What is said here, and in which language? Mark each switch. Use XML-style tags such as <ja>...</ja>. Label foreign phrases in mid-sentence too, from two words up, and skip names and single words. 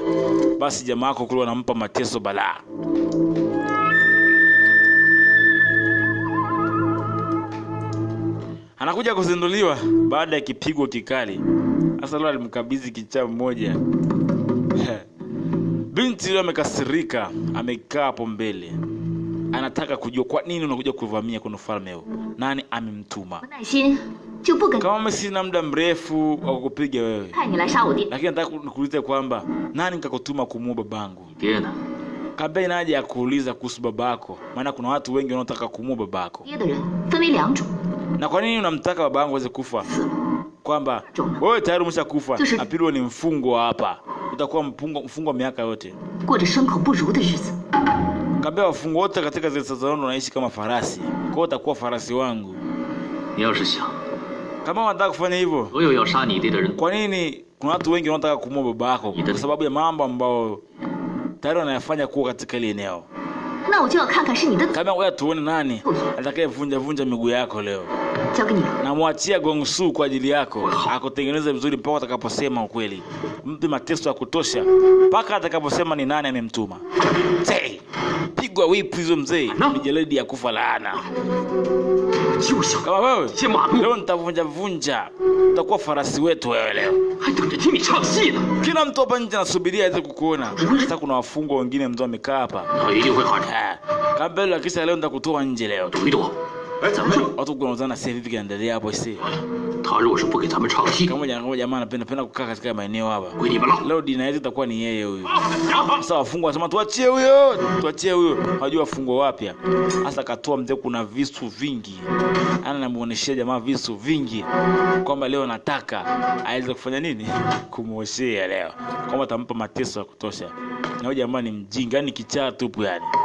<sw>Basi jamaa wako kule anampa mateso balaa. Anakuja kuzinduliwa baada ya kipigo kikali. Sasa leo alimkabidhi kichaa mmoja. Binti yule amekasirika, amekaa hapo mbele. Anataka kujua kwa nini unakuja kuvamia kwenye ufalme huu. Nani amemtuma?</sw> <zh>耐心，就不跟</zh> <sw>Kama mimi sina muda mrefu wa kukupiga wewe.</sw> <zh>派你来杀我爹。</zh> <sw>Lakini nataka nikuulize kwamba nani nikakutuma kumuua babangu?</sw> <zh>爹呢？</zh> <sw>Kabla inaje ya kuuliza kuhusu babako. Maana kuna watu wengi wanaotaka kumuua babako.</sw> <zh>爹的人分为两种，</zh> <sw>Na kwa nini unamtaka babangu aweze kufa? Kwamba wewe tayari umeshakufa na pili ni mfungwa hapa. Utakuwa mfungwa miaka yote.</sw> <zh>过着牲口不如的日子。</zh> <sw>Kabla wafungwa wote katika zile sazaono wanaishi kama farasi. Kwa hiyo utakuwa farasi wangu.</sw> <zh>你要是想，</zh> <sw>Kama unataka kufanya hivyo,</sw> <zh>所有要杀你爹的人，</zh> <sw>kwa nini kuna watu wengi wanataka kumuua babako? Kwa sababu ya mambo ambayo tayari wanayafanya kuwa katika ile eneo.</sw> <zh>那我就要看看是你的，</zh> <sw>Kama wewe tuone nani atakayevunja miguu yako leo.</sw> <zh>交给你了。</zh> <sw>Namwachia Gongsu kwa ajili yako. Akutengeneze vizuri mpaka atakaposema ukweli. Mpe mateso ya kutosha mpaka atakaposema ni nani amemtuma. Hey, pigwa whip hizo mzee. Mijeledi ya kufa laana.</sw> <zh>就想</zh> <sw>Kama wewe</sw> <zh>先马路，</zh> <sw>leo nitavunja. Utakuwa farasi wetu wewe leo.</sw> <zh>还等着听你唱戏呢。</zh> <sw>Kila mtu hapa nje anasubiria aweze kukuona. Sasa kuna wafungwa wengine mzee wamekaa hapa.</sw> <zh>他一定会喊着</zh> <sw>Kabla kisha leo nitakutoa nje leo.</sw> <zh>躲一躲。哎，怎么着？</zh> <sw>Watu kunaozana sasa hivi kinaendelea hapo sisi.</sw> <zh>他如果是不给咱们唱戏，</zh> <sw>Kama jamaa anapenda kukaa katika maeneo hapa.</sw> <zh>归你们了。</zh> <sw>Leo dina yetu itakuwa ni yeye huyu. Sasa wafungwa wanasema tuachie huyo. Hajua wafungwa wapya. Sasa katoa mzee kuna visu vingi. Anamuoneshia jamaa visu vingi. Kwamba leo nataka aweze kufanya nini? Kumuoshea leo. Kwamba atampa mateso ya kutosha. Na huyo jamaa ni mjinga, ni kichaa tupu yani.</sw>